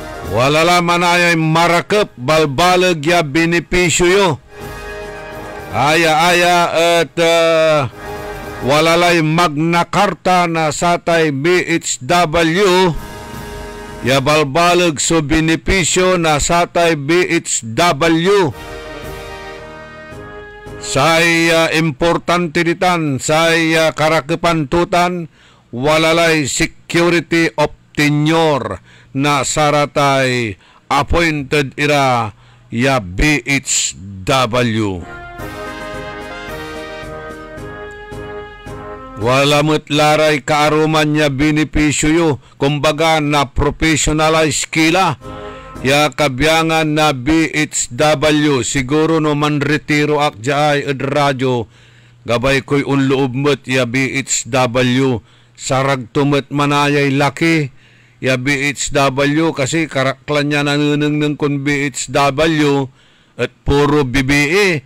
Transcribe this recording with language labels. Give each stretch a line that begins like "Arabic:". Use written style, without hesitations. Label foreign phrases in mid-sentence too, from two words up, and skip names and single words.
Pangasinan: Wala laman ay marakep balbalag ya benepisyo yo. Aya at walalay Magna Carta na satay BHW ya balbalag so benepisyo na satay BHW. Say importante ditan say karakepantutan walalay
English: security of tenure
Pangasinan: na saratay appointed ira ya BHW. Wala mo't laray kaaruman niya benepisyo yo. Kumbaga na professionalize kila. Ya kabyangan na BHW. Siguro no man retiro ak jaay ed radyo. Gabay ko'y unloob mo't ya BHW. Sarag tumet manayay laki. Ya BHW kasi karaklan niya nanuneng kon BHW at puro BBE.